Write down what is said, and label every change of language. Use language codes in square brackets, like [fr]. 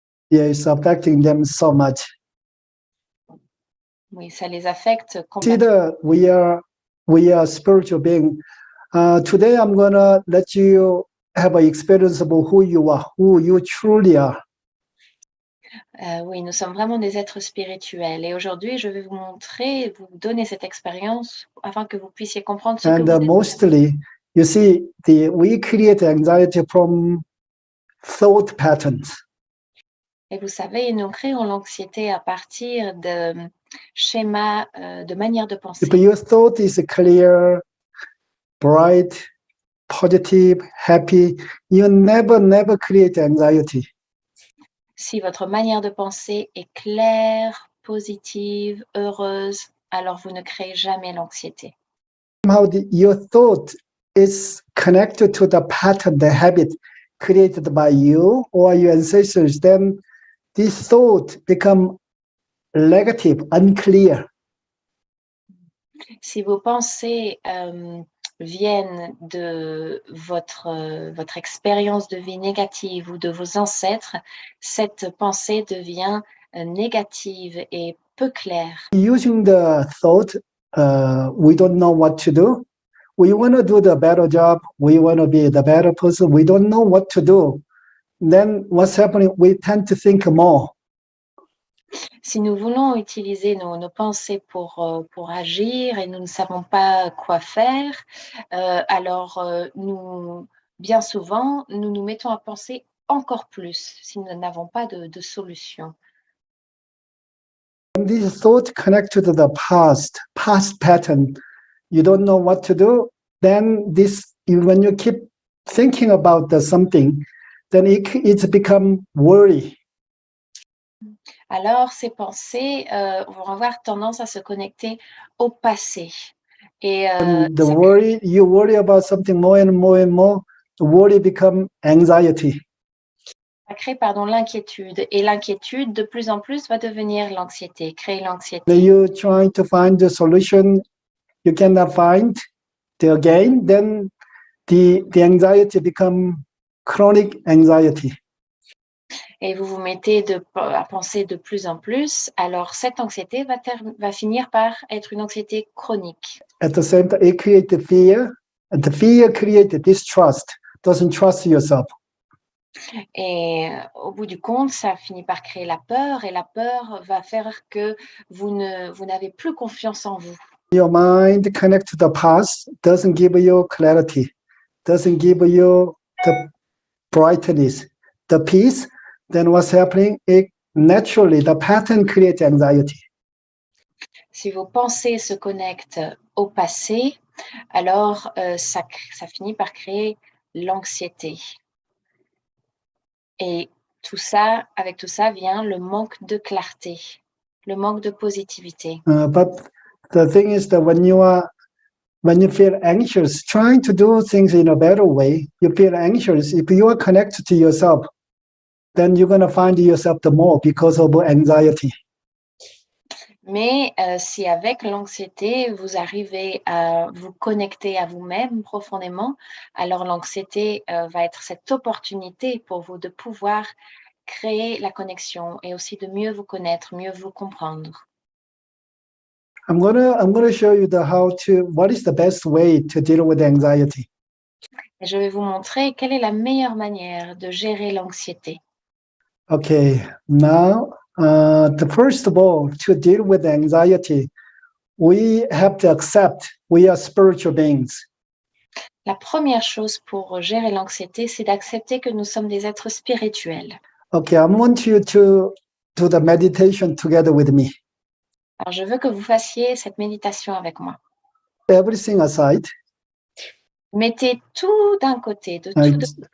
[en] Yeah, it's affecting them so much. [fr] Oui, ça les affecte [en] Consider [fr] complètement. [en] we are spiritual being. Today I'm gonna let you have an experience about who you are, who you truly are. [fr] Oui, nous sommes vraiment des êtres spirituels. Et aujourd'hui, je vais vous montrer, vous donner cette expérience afin que vous puissiez comprendre ce que vous êtes. [en] Mostly, you see, we create anxiety from thought patterns. [fr] Et vous savez, nous créons l'anxiété à partir de schémas, de manières de penser. [en] If your thought is clear, bright, positive, happy, you never create anxiety. [fr] Si votre manière de penser est claire, positive, heureuse, alors vous ne créez jamais l'anxiété. [en] Somehow your thought is connected to the pattern, the habit created by you or your ancestors, then this thought become negative, unclear. [fr] Si vos pensées viennent de votre expérience de vie négative ou de vos ancêtres, cette pensée devient négative et peu claire. [en] Using the thought, we don't know what to do. We want to do the better job. We want to be the better person. We don't know what to do. Then what's happening? We tend to think more. [fr] Si nous voulons utiliser nos pensées pour agir et nous ne savons pas quoi faire, alors bien souvent, nous nous mettons à penser encore plus si nous n'avons pas de solution. [en] When these thoughts connect to the past pattern, you don't know what to do, then when you keep thinking about something, then it's become worry. [fr] Alors, ces pensées vont avoir tendance à se connecter au passé. Et [en] you worry about something more and more and more, the worry become anxiety. [fr] ça crée l'inquiétude. Et l'inquiétude, de plus en plus, va devenir l'anxiété, créer l'anxiété. [en] You're trying to find the solution, you cannot find again, then the anxiety become chronic anxiety. [fr] Et vous vous mettez à penser de plus en plus, alors cette anxiété va finir par être une anxiété chronique. [en] At the same time, it creates fear, and the fear creates distrust, doesn't trust yourself. [fr] Et au bout du compte, ça finit par créer la peur, et la peur va faire que vous n'avez plus confiance en vous. [en] Your mind connect to the past, doesn't give you clarity, doesn't give you the brightness, the peace. Then what's happening? Naturally, the pattern creates anxiety. [fr] Si vos pensées se connectent au passé, alors ça finit par créer l'anxiété. Et avec tout ça vient le manque de clarté, le manque de positivité. [en] But the thing is that when you feel anxious, trying to do things in a better way, you feel anxious. If you are connected to yourself, then you're going to find yourself the more because of anxiety. [fr] Mais si avec l'anxiété, vous arrivez à vous connecter à vous-même profondément, alors l'anxiété va être cette opportunité pour vous de pouvoir créer la connexion et aussi de mieux vous connaître, mieux vous comprendre. [en] I'm gonna show you what is the best way to deal with anxiety. [fr] Et je vais vous montrer quelle est la meilleure manière de gérer l'anxiété. [en] Okay, now first of all, to deal with anxiety, we have to accept we are spiritual beings. [fr] La première chose pour gérer l'anxiété, c'est d'accepter que nous sommes des êtres spirituels. [en] Okay, I want you to do the meditation together with me. [fr] Alors, je veux que vous fassiez cette méditation avec moi. [en] Everything aside. [fr] Mettez tout d'un côté, de tout de côté.